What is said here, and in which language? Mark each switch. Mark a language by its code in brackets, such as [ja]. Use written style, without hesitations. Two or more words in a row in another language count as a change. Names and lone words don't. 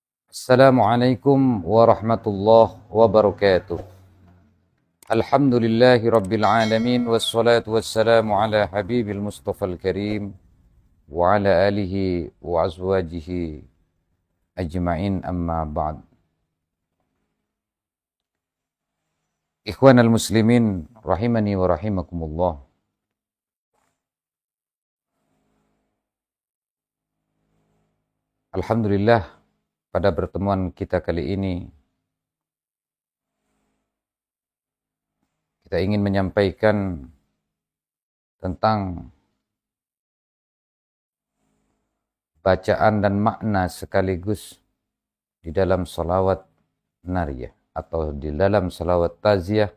[ar] السلام عليكم ورحمة الله وبركاته. الحمد لله رب العالمين والصلاة والسلام على حبيب المصطفى الكريم وعلى آله وأزواجه أجمعين أما بعد. إخوان المسلمين رحمني ورحمكم الله. [id] Alhamdulillah, pada pertemuan kita kali ini kita ingin menyampaikan tentang bacaan dan makna sekaligus di dalam salawat nariyah atau di dalam salawat taziyah.